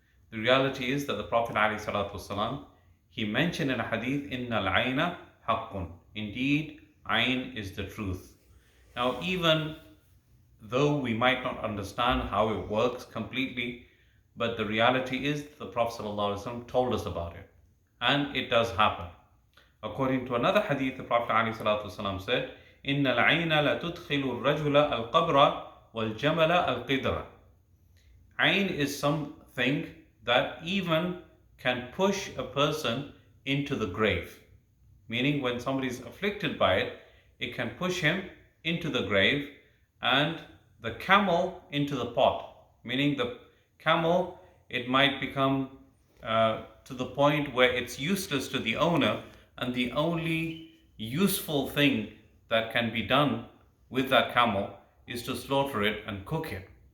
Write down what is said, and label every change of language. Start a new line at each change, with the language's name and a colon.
English: The reality is that the Prophet ﷺ, he mentioned in a hadith,
Arabic: إِنَّ الْعَيْنَ حَقٌّ.
English: Indeed, Ayn is the truth. Now, even though we might not understand how it works completely, but the reality is the Prophet ﷺ told us about it. And it does happen. According to another hadith, the Prophet ﷺ said,
Arabic: إِنَّ الْعَيْنَ لَتُدْخِلُ الرَّجُلَ الْقَبْرَ وَالْجَمَلَ الْقِدْرَ.
English: Ayn is something that even can push a person into the grave. Meaning when somebody is afflicted by it, it can push him into the grave, and the camel into the pot. Meaning the camel, it might become to the point where it's useless to the owner, and the only useful thing that can be done with that camel is to slaughter it and cook it.